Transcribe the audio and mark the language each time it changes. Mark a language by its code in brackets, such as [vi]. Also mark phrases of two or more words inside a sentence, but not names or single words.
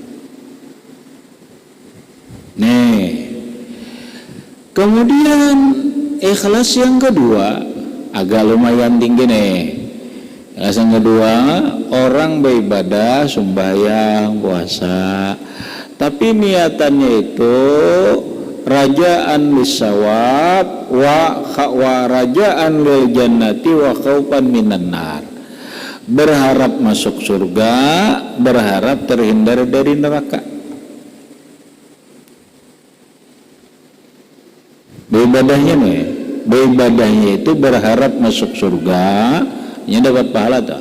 [bjn] Nih, kemudian ikhlas yang kedua agak lumayan tinggi nih. Ikhlas yang kedua, orang beribadah, sembahyang, puasa, tapi niatannya itu [ar] رجاء للثواب ورجاء للجنة وخوفا من النار. [bjn] Berharap masuk surga, berharap terhindar dari neraka. Beribadahnya itu berharap masuk surga, ini dapat pahala tak?